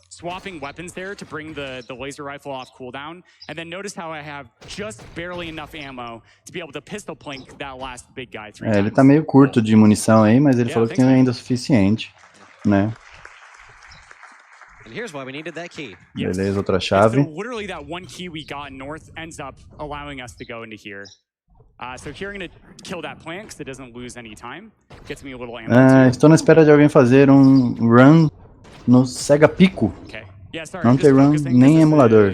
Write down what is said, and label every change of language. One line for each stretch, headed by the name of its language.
English: Swapping weapons there to bring the laser rifle off cooldown, and then notice how I have just barely enough ammo to be able to pistol plink that last big guy 3 times.
Portuguese: Ele tá meio curto de munição aí, mas ele falou que tem ainda o suficiente, né? Beleza, outra chave.
English: So literally that one key we got north ends up allowing us to go into here. So here I'm going to kill that plant because it doesn't lose any time. Gets me a little ammo.
Portuguese: Estou na espera de alguém fazer um run no Sega Pico. Não tem run nem emulador.